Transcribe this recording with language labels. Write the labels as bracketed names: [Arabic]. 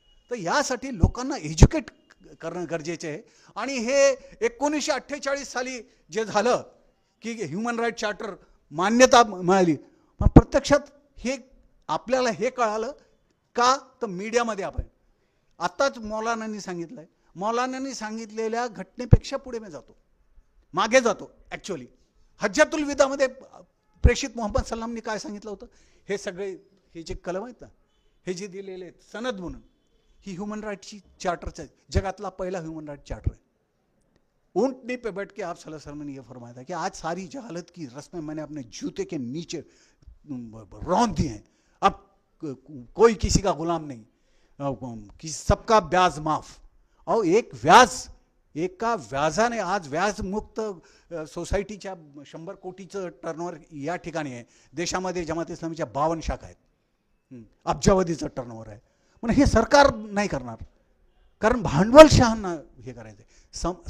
[Marathi] तर यासाठी लोकांना एज्युकेट करणं गरजेचे आहे. आणि हे 1948 साली जे झालं की ह्युमन राईट चार्टर मान्यता मिळाली, पण प्रत्यक्षात हे आपल्याला हे कळालं का, तर मीडियामध्ये आपण आत्ताच मौलानांनी सांगितलंय, मौलानांनी सांगितलेल्या घटनेपेक्षा पुढे मी जातो, मागे जातो. ॲक्च्युअली हज्जातुल विदामध्ये प्रेषित मोहम्मद सल्लामनी काय सांगितलं होतं, हे सगळे हे जे कलम आहेत ना, हे जे दिलेले आहेत सनद म्हणून, ही ह्यूमन राईटची चार्टरचं जगातला पहिला ह्यूमन राइट चार्टर है. [Hindi] ऊँटनी पे बैठ के आप सल्लल्लाहु अलैहि वसल्लम ने यह फरमाया था कि आज सारी जहालत की रस्में मैंने अपने जूते के नीचे रौंद दी हैं. अब कोई किसी का गुलाम नहीं, कि सबका ब्याज माफ. [Marathi] और एका व्याजाने आज व्याजमुक्त सोसायटीच्या 100 कोटीचं टर्नओव्हर या ठिकाणी आहे. देशामध्ये जमात इस्लामीच्या 52 शाखा आहेत, अब्जावधीचं टर्नओव्हर आहे. पण हे सरकार नाही करणार, कारण भांडवलशाहांना हे करायचं आहे.